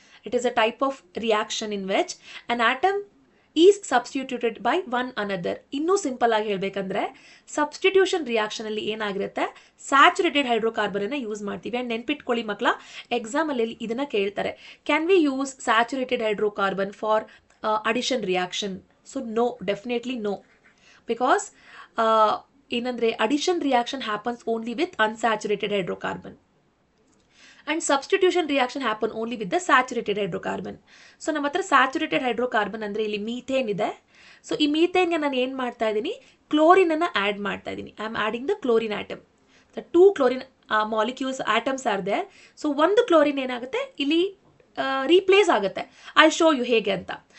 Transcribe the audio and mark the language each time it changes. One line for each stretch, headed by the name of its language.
English: It is a type of reaction in which an atom is substituted by one another.
Kannada: ಇನ್ನೂ simple ಆಗಿ ಹೇಳಬೇಕಂದ್ರೆ substitution reaction ಅಲ್ಲಿ ಏನಾಗಿರುತ್ತೆ, saturated hydrocarbon ಅನ್ನ use ಮಾಡ್ತೀವಿ. ಅಂಡ್ ನೆನ್ಪಿಟ್ಕೊಳ್ಳಿ ಮಕ್ಕಳ, ಎಕ್ಸಾಮ್ ಅಲ್ಲಿ ಇದನ್ನ ಕೇಳ್ತಾರೆ,
English: Can we use saturated hydrocarbon for addition reaction? So no, definitely no. Because ಏನಂದ್ರೆ addition reaction happens only with unsaturated hydrocarbon. And substitution reaction happen only with the saturated hydrocarbon.
Kannada: So ನಮ್ಮ ಹತ್ರ saturated hydrocarbon ಅಂದರೆ ಇಲ್ಲಿ methane ಇದೆ. So ಈ ಮೀಥೇನ್ಗೆ ನಾನು ಏನು ಮಾಡ್ತಾ ಇದ್ದೀನಿ, ಕ್ಲೋರಿನನ್ನು ಆ್ಯಡ್ ಮಾಡ್ತಾ ಇದ್ದೀನಿ.
English: I am adding the chlorine atom. The 2 chlorine molecules atoms are there.
Kannada: So ಒಂದು ಕ್ಲೋರಿನ್ ಏನಾಗುತ್ತೆ ಇಲ್ಲಿ ರೀಪ್ಲೇಸ್ ಆಗುತ್ತೆ.
English: I show you
Kannada: ಹೇಗೆ ಅಂತ.